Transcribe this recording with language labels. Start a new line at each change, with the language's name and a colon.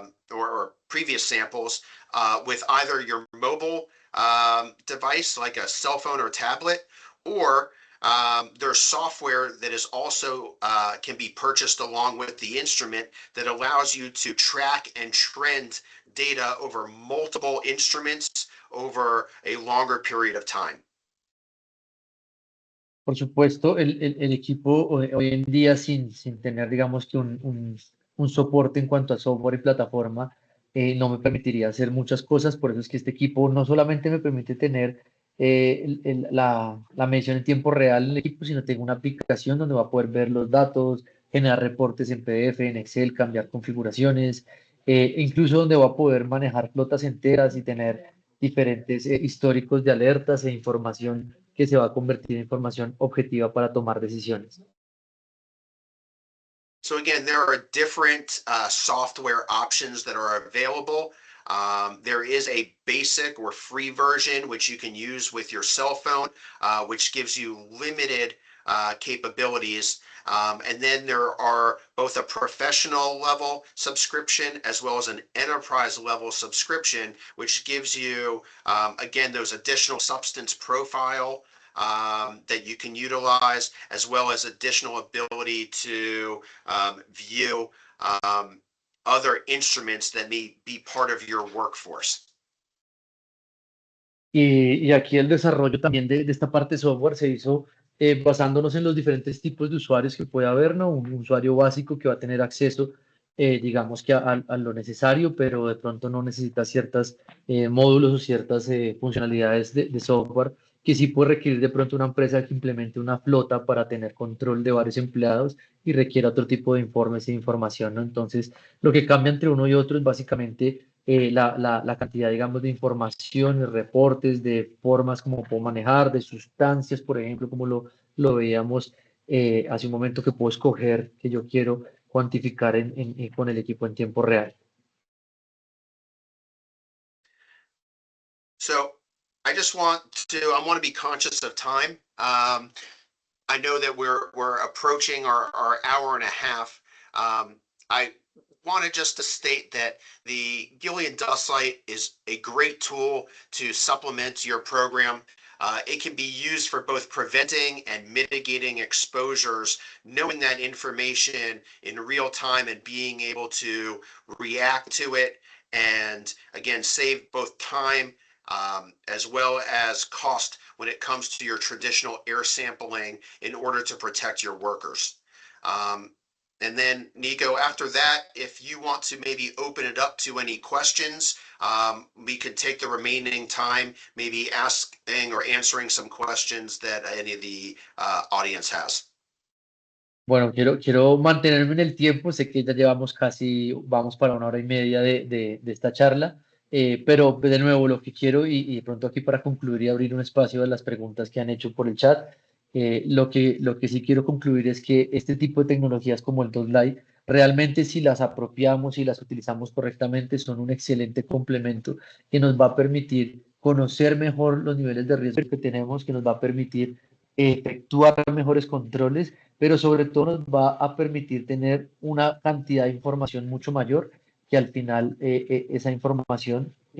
English: or previous samples with either your mobile device like a cell phone or tablet, or there's software that is also can be purchased along with the instrument that allows you to track and trend data over multiple instruments over a longer period of time.
Spanish: Por supuesto, el equipo hoy en día sin tener, digamos que un soporte en cuanto a software y plataforma, no me permitiría hacer muchas cosas. Por eso es que este equipo no solamente me permite tener la medición en tiempo real en el equipo, sino tengo una aplicación donde va a poder ver los datos, generar reportes en PDF, en Excel, cambiar configuraciones, incluso donde va a poder manejar flotas enteras y tener diferentes históricos de alertas e información que se va a convertir en información objetiva para tomar decisiones.
English: So again, there are different software options that are available. There is a basic or free version which you can use with your cell phone, which gives you limited capabilities. And then there are both a professional level subscription as well as an enterprise level subscription, which gives you, again, those additional substance profile that you can utilize, as well as additional ability to view other instruments that may be part of your workforce.
Spanish: Y aquí el desarrollo también de esta parte de software se hizo basándonos en los diferentes tipos de usuarios que puede haber, ¿no? Un usuario básico que va a tener acceso, digamos que a lo necesario, pero de pronto no necesita ciertos módulos o ciertas funcionalidades de software que sí puede requerir de pronto una empresa que implemente una flota para tener control de varios empleados y requiera otro tipo de informes e información, ¿no? Entonces, lo que cambia entre uno y otro es básicamente la cantidad, digamos, de información, de reportes, de formas como puedo manejar, de sustancias, por ejemplo, como lo veíamos hace un momento, que puedo escoger que yo quiero cuantificar con el equipo en tiempo real.
English: So I just I want to be conscious of time. I know that we're approaching our hour and a half. I wanted just to state that the Gillian Dust Light is a great tool to supplement your program. It can be used for both preventing and mitigating exposures, knowing that information in real time and being able to react to it, and again, save both time as well as cost when it comes to your traditional air sampling in order to protect your workers. And then, Nico, after that, if you want to maybe open it up to any questions, we could take the remaining time, maybe asking or answering some questions that any of the audience has.
Spanish: Bueno, quiero mantenerme en el tiempo, sé que ya llevamos casi, vamos para una hora y media de esta charla, pero de nuevo lo que quiero y de pronto aquí para concluir y abrir un espacio de las preguntas que han hecho por el chat, lo que sí quiero concluir es que este tipo de tecnologías como el 2 Lite, realmente si las apropiamos y las utilizamos correctamente, son un excelente complemento que nos va a permitir conocer mejor los niveles de riesgo que tenemos, que nos va a permitir efectuar mejores controles, pero sobre todo nos va a permitir tener una cantidad de información mucho mayor, que al final esa información